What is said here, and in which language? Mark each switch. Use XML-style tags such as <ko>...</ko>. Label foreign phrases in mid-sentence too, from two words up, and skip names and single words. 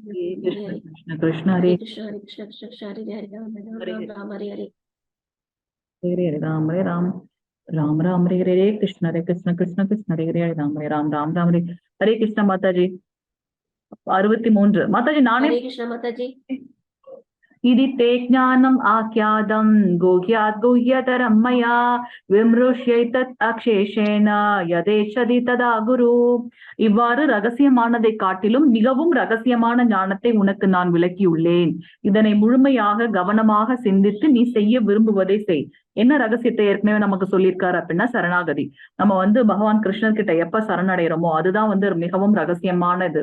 <ta>கிருஷ்ண கிருஷ்ண ஹரே கிருஷ்ண ஹரே கிருஷ்ண கிருஷ்ண கிருஷ்ண ஹரே ஹரே ராம் ராம் ராம் ஹரே ஹரே ஹரே ஹரே ராம் ஹரே ராம் ராம் ராம் ஹரே ஹரே கிருஷ்ண ஹரே கிருஷ்ண கிருஷ்ண கிருஷ்ண ஹரே ஹரே ராம் ஹரே ராம் ராம் ராம் ஹரே ஹரே கிருஷ்ண மாதாஜி. 63 மாதாஜி. நானே ஹரே கிருஷ்ண மாதாஜி.</ta> <sa>इति ते ज्ञानम् आख्यातं गुह्यात् गुह्यतरं मया विमृश्यैतत् अक्षेशेन यदेच्छति तदा குரு.</sa> <ta>இவ்வாறு ரகசியமானதை காட்டிலும் மிகவும் ரகசியமான ஞானத்தை உனக்கு நான் விளக்கியுள்ளேன். இதனை முழுமையாக கவனமாக சிந்தித்து நீ செய்ய விரும்புவதை செய். என்ன ரகசியத்தை ஏற்கனவே நமக்கு சொல்லியிருக்காரு அப்படின்னா சரணாகதி. நம்ம வந்து பகவான் கிருஷ்ணர் கிட்ட எப்ப சரணடைகிறோமோ அதுதான் வந்து மிகவும் ரகசியமானது.</ta>